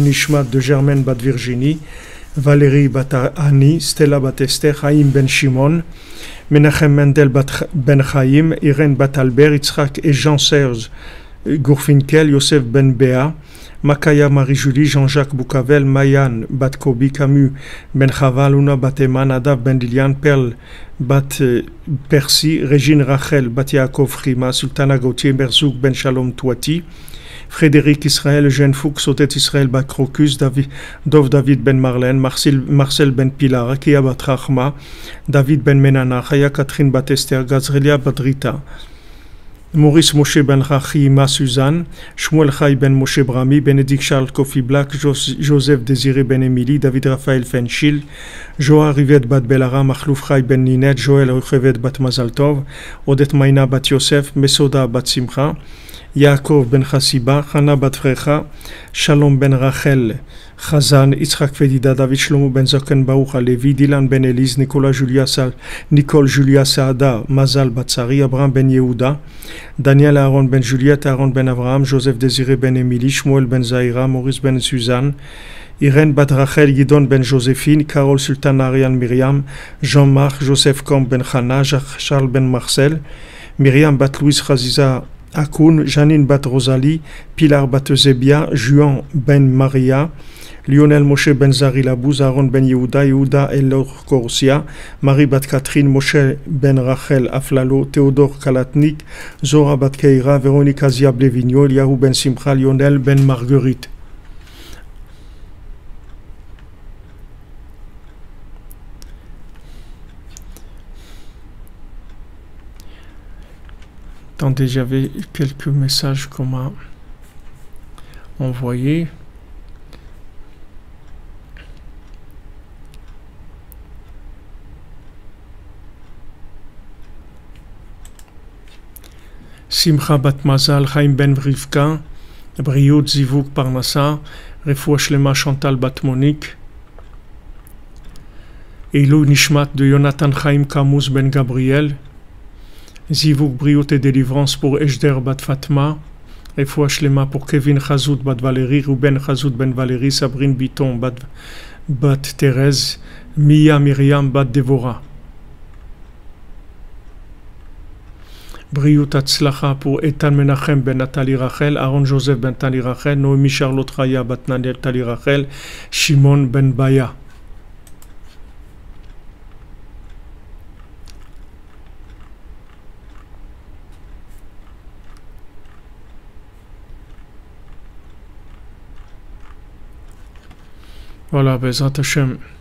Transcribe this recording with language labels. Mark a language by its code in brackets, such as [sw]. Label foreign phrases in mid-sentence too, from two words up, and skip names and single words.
[fr] Nishmat de Germaine bat Virginie, Valérie bat Annie, Stella bat Esther, Chaim ben Shimon, Menachem Mendel bat ben Chaim, Irène bat Albert, Yitzhak et Jean-Serge Gourfinkel, Yosef ben Béa, Makaya Marie-Julie, Jean-Jacques Boucavel, Mayan bat Kobi, Camus ben Chava, Luna bat Eman, Adav ben Lilian, Perle bat Percy, Régine Rachel bat Yaakov Frima, Sultana Gauthier, Berzouk ben Shalom Touati, Frédéric Israël, Eugène Fuchs, Sotet Israël bat Crocus, Dov David ben Marlène, Marcel ben Pilar, Akia bat Rachma, David ben Menana, Chaya Catherine bat Esther, Gazrelia bat Rita, Maurice Moshe ben Rachima Suzanne, Shmuel Chai ben Moshe Brami, Bénédicte Charles Kofi Black, Joseph Désiré ben Émilie, David Raphaël Fenchil, Joa Rivet bat Belara, Machlouf Chai ben Ninette, Joël Ruchevet bat Mazaltov, Odette Maïna bat Yosef, Mesoda bat Simcha, Yaakov ben Chassiba, Chana bat Frecha, Shalom ben Rachel, Chazan, Yitzhak Fedida, David Shlomo ben Zoken Baruch Alevi, Dylan ben Elise, Nicole Julia Saada, Mazal Batsari, Abraham ben Yehuda, Daniel Aaron ben Juliette, Aaron ben Abraham, Joseph Désiré ben Émilie, Shmuel ben Zaira, Maurice ben Suzanne, Irène bat Rachel, Gidon ben Joséphine, Carole Sultan Ariane Myriam, Jean-Marc, Joseph Combe ben Chana, Charles ben Marcel, Myriam bat Louise Chaziza Akoun, Janine bat Rosalie, Pilar bat Zebia, Juan ben Maria, Lionel Moshe ben Zari Labouz, Aaron ben Yehuda, Yehuda Elor Korsia, Marie bat Catherine, Moshe ben Rachel Aflalo, Théodore Kalatnik, Zora bat Keira, Véronique Aziab Levigno, Eliahu ben Simcha, Lionel ben Marguerite. Attendez, j'avais quelques messages qu'on m'a envoyés. Simcha bat Mazal, Chaim ben Vrivka, [he] בריאות זיווג פרנסה, רפואה שלמה [fr] Chantal bat Monique, [he] עילוי נשמת [fr] de Jonathan Chaim Kamous ben Gabriel, [he] זיווג בריאות [fr] et délivrance pour Ejder bat Fatma, [he] רפואה שלמה [fr] pour Kevin Chazout bat Valérie, Ruben Chazout ben Valérie, Sabrine Biton bat Thérèse, Mia Myriam bat Dévora. [he] בריאות הצלחה [fr] pour Etan Menachem ben Nathalie Rachel, Aaron Joseph ben Nathalie Rachel, Noémie Charlotte Raya bat Nathalie Rachel, Shimon ben Baya. Voilà, [he] בעזרת השם.